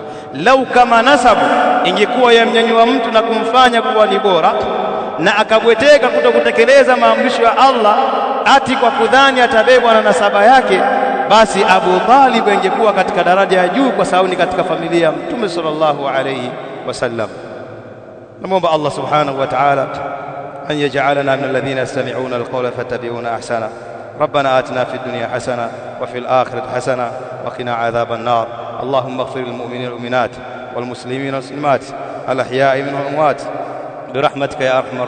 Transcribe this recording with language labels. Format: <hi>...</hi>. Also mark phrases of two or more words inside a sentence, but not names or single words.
<sw>Lau kama nasabu ingekuwa yamnyanyua mtu na kumfanya kuwa ni bora, na akabweteka kutokutekeleza maamrisho ya Allah ati kwa kudhani atabebwa na nasaba yake, basi Abu Talib ingekuwa katika daraja ya juu kwa sababu ni katika familia ya Mtume</sw> <ar>صلى الله عليه وسلم. Namuomba الله سبحانه وتعالى أن يجعلنا من الذين يستمعون القول فاتبعون أحسنه. ربنا آتنا في الدنيا حسنة وفي الآخرة حسنة وقنا عذاب النار. اللهم اغفر للمؤمنين والمؤمنات والمسلمين والمسلمات الأحياء منهم والأموات برحمتك يا أرحم الراحمين.</ar>